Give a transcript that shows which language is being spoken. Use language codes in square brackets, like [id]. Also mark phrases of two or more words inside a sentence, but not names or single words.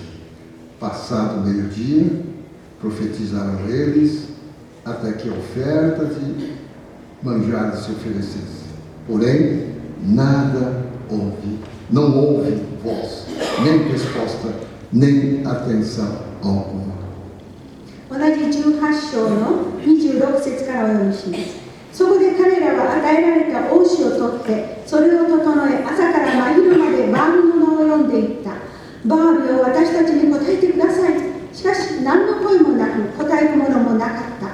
[pt] Passado o meio-dia, profetizaram eles, até que a oferta de manjar se oferecesse. Porém, nada houve, não houve voz, nem resposta, nem atenção alguma. [ja] 同じ18章の26節からお読みします。そこで彼らは与えられた王子を取って、それを整え、朝から真昼までバールの名を読んでいった。バールよ、私たちに答えてください。しかし何の声もなく、答えるものもなかった。